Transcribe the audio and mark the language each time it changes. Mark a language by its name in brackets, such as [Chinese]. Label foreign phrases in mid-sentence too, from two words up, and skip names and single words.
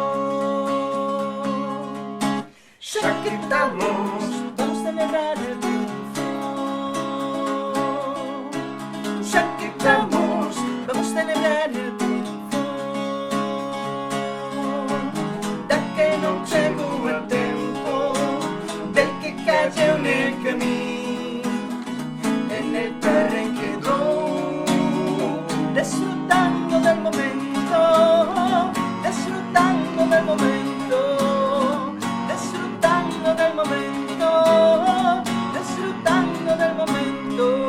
[Galician] Xa que estamos, vamos celebrar [Spanish] el triunfo. [Galician] Xa que estamos, vamos celebrar [Spanish] el triunfo. [Galician] Da que non chego a tempo, [Spanish] del que cayó en el camino, en el terreno quedó, disfrutando del momento, disfrutando del momento, disfrutando del momento, disfrutando del momento,